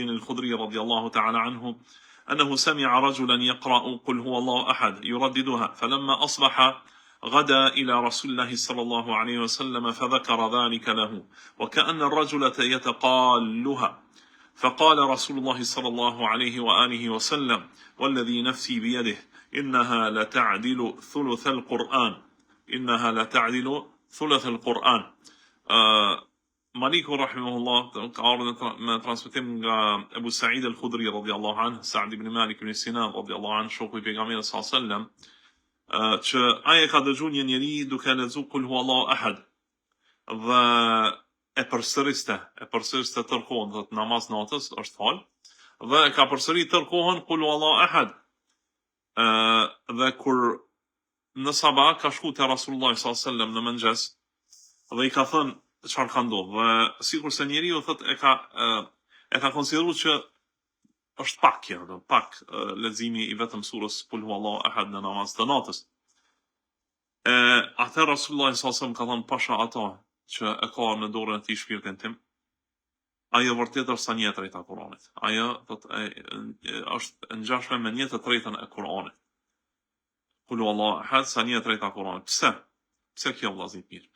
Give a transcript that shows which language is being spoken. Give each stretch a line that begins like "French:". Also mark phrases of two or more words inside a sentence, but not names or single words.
Arabic: الخدري رضي الله تعالى عنه أنه سمع رجلا يقرأ قل هو الله أحد يرددها فلما أصبح غدا إلى رسول الله صلى الله عليه وسلم فذكر ذلك له وكأن الرجل يتقالها فقال رسول الله صلى الله عليه وآله وسلم والذي نفسي بيده إنها لتعدل ثلث القرآن إنها لتعدل ثلث القرآن. مالك رحمه الله ما
Albanian: transmetim nga Abu Sa'id al-Khudri
Arabic: رضي الله عنه,
Albanian: Sa'd ibn Malik ibn Sinan
Arabic: رضي الله عنه,
Albanian: shoku I pejgamberit
Arabic: صلى الله عليه وسلم,
Albanian: që ai ka dëgjuar një njeri duke lexuar
Arabic: قل هو الله أحد
Albanian: dhe e përsëriste tërkohën, thot namaz natës është fal dhe ka përsërit tërkohën
Arabic: قل هو الله أحد.
Albanian: Dhe kur në sabah ka shku te Rasulullah
Arabic: صلى الله عليه وسلم
Albanian: në mëngjes dhe I ka thënë çfarë ka ndodhur dhe sikurse njeriu thot e ka konsideruar që është pak leximi I vetëm surës
Arabic: قل هو الله أحد
Albanian: në namaz të natës. Atë Rasulullah
Arabic: صلى الله عليه وسلم
Albanian: ka thënë pasha ato që e ka në dorën e tij shpirtin tim, ajo vërtet është sa 1/3 e Kuranit. Ajo është ngjashme me 1/3 e Kuranit.
Arabic: قل هو الله أحد
Albanian: sa 1/3 e Kuranit. Pse kjo vëllazë mirë?